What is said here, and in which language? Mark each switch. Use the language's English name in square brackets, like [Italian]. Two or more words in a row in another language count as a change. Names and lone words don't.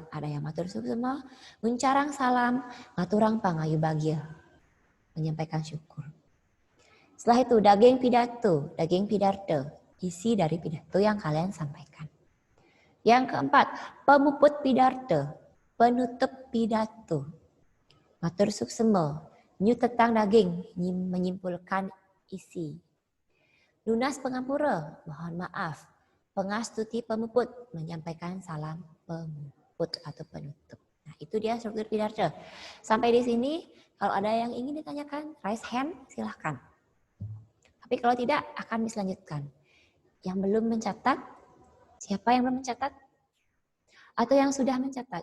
[Balinese] Ada yang matur suksema, muncarang salam, ngaturang pangayu bagil. [Indonesian] Menyampaikan syukur. Setelah itu daging pidato, isi dari pidato yang kalian sampaikan. Yang keempat, [Balinese] pemuput pidato, [Indonesian] penutup pidato. [Balinese] Matur suksema, nyu tetang daging, [Indonesian] menyimpulkan isi. [Balinese] Lunas pengampura, [Indonesian] mohon maaf. [Balinese] Pengastuti pemuput, [Indonesian] menyampaikan salam pemuput atau penutup. Nah, itu dia struktur pidato. Sampai di sini, kalau ada yang ingin ditanyakan, [English] raise hand, [Indonesian] silahkan. Tapi kalau tidak, akan diselanjutkan. Yang belum mencatat, siapa yang belum mencatat? Atau yang sudah mencatat?